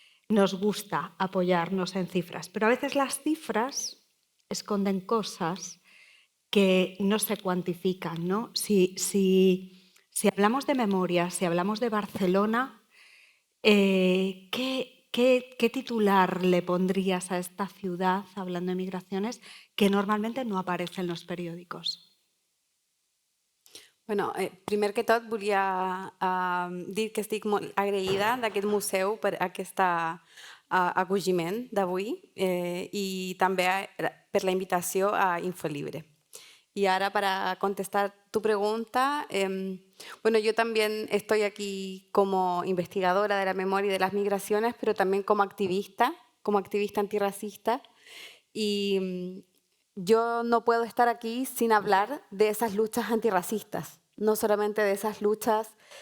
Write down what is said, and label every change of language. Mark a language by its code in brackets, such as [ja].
[es] Nos gusta apoyarnos en cifras, pero a veces las cifras esconden cosas que no se cuantifican, ¿no? Si hablamos de memoria, si hablamos de Barcelona, ¿qué titular le pondrías a esta ciudad, hablando de migraciones, que normalmente no aparece en los periòdicos? [ca] Bueno, primer que tot volia dir que estic molt agraïda d'aquest museu per aquest acogiment d'avui i també per la invitació a Infolibre. [es] Y ahora para contestar tu pregunta, bueno, yo también estoy aquí como investigadora de la memoria y de las migraciones, pero también como activista antirracista. Y yo no puedo estar aquí sin hablar de esas luchas antirracistas, no solamente de esas luchas